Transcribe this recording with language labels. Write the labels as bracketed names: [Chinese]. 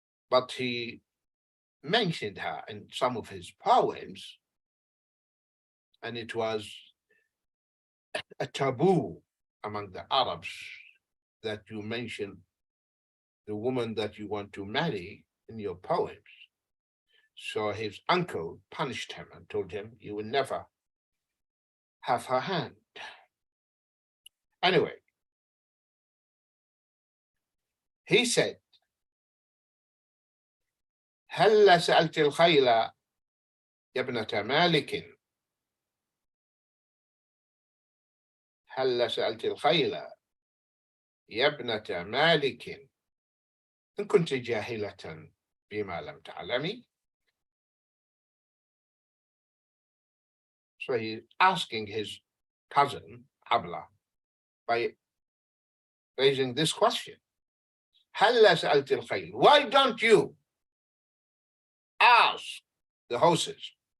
[English] But he mentioned her in some of his poems, and it was a taboo among the Arabs that you mention the woman that you want to marry in your poems. So his uncle punished him and told him, you will never have her hand. Anyway, he said, [Arabic] هل سألت الخيل يا ابنة مالك هل سألت الخيل يا ابنة مالك إن كنت جاهلة بما لم تعلمي. [English] So he's asking his cousin, Abla, by raising this question. [Arabic] هل سألت الخيل? [English] Why don't you ask the horses?